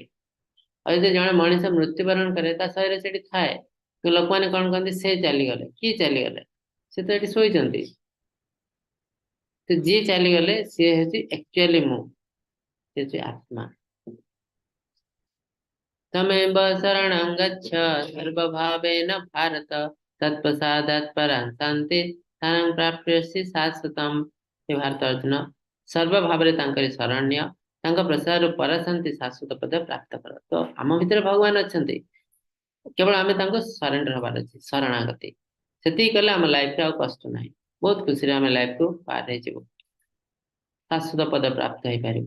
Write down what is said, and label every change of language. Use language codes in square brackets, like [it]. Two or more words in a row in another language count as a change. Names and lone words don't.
[or] ଆଉ ଯଦି ଜଣେ ମଣିଷ ମୃତ୍ୟୁବରଣ କରେ ତା ଶରୀର ସେଠି ଥାଏ କିନ୍ତୁ ଲୋକମାନେ କଣ କହନ୍ତି ସେ ଚାଲିଗଲେ କିଏ ଚାଲିଗଲେ ସେ ତ ଏଠି ଶୋଇଛନ୍ତି। ତ ଯିଏ ଚାଲିଗଲେ ସିଏ ହେଉଛି ଆକ୍ଚୁଆଲି ମୁଁ ସେ ହେଉଛି ଆତ୍ମା। [sa] तमेव शरणं गच्छ सर्वभावेन भारत तत्प्रसादात् परां शान्ति स्थानं प्राप्स्यसि शाश्वतम्। [or] ହେ ଭାରତ ଅର୍ଜୁନ, ସର୍ବ ଭାବରେ ତାଙ୍କରି ଶରଣ୍ୟ, ତାଙ୍କ ପ୍ରସାଦରୁ ପରାଶାନ୍ତି ଶାଶ୍ୱତ ପଦ ପ୍ରାପ୍ତ କର। ତ ଆମ ଭିତରେ ଭଗବାନ ଅଛନ୍ତି, କେବଳ ଆମେ ତାଙ୍କୁ ସରେଣ୍ଡର ହବାର ଅଛି, ଶରଣାଗତି। ସେତିକି କଲେ ଆମ ଲାଇଫରେ ଆଉ କଷ୍ଟ ନାହିଁ, ବହୁତ ଖୁସିରେ ଆମେ ଲାଇଫକୁ ପାର ହେଇଯିବୁ, ଶାଶ୍ୱତ ପଦ ପ୍ରାପ୍ତ ହେଇପାରିବୁ।